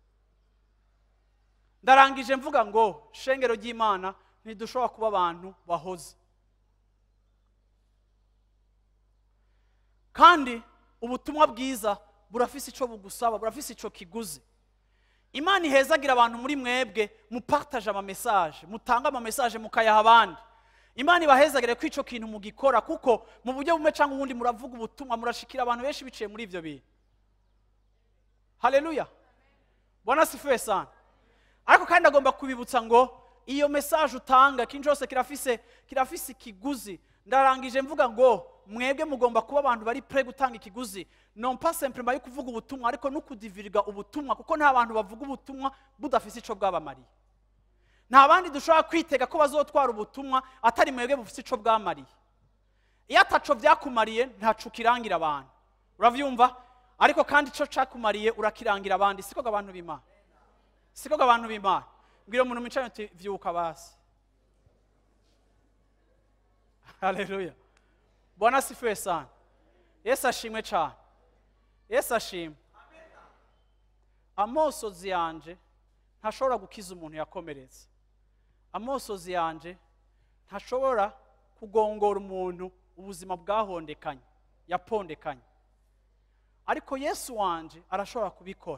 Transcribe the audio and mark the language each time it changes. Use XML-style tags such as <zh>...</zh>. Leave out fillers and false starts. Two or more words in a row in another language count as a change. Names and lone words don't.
<rn>Ndarangije mvuga ngo shengero ry'Imana ntidushobora kuba abantu bahoze, kandi ubutumwa bwiza burafise ico bugusaba, burafise ico kiguzi. Imana ihezagira abantu muri mwebwe mupartage ama message, mutanga ama message mukayaha abandi. Imana ibahezagire ko ico kintu mugikora, kuko mu buryo bumwe cyangwa ubundi muravuga ubutumwa, murashikira abantu benshi biciye muri ivyo bintu.</rn> <sw>Haleluya, Bwana sifiwe sana.</sw> <rn>Ariko kandi agomba kubibutsa ngo iyo message utanga kintu cyose kirafise ikiguzi. Ndarangije mvuga ngo mwebwe mugomba kuba abantu bari prêt gutanga ikiguzi,</rn> <fr>non pas simplement</fr> <rn>yo kuvuga ubutumwa, ariko no kudivirga ubutumwa, kuko nta bantu bavuga ubutumwa budafise ico bwabamariye. Nta bandi dushobora kwitega ko bazotwara ubutumwa atari mwebwe bufise ico bwamariye. Iyo ataco vyakumariye ntaco kirangira abantu, uravyumva? Ariko kandi ico cakumariye urakirangira abandi. Siko abantu b'Imana, siko abantu b'Imana. Mbwira umuntu micanye uti vyuka basi.</rn> <sw>Haleluya, Bwana sifiwe sana.</sw> <rn>Yesu ashimwe cyane, Yesu ashimwe. Amosozi yanje ntashobora gukiza umuntu yakomeretse. Amosozi yanje ntashobora kugongora umuntu ubuzima bwahondekanye, yapondekanye, ariko Yesu wanje arashobora kubikora.</rn>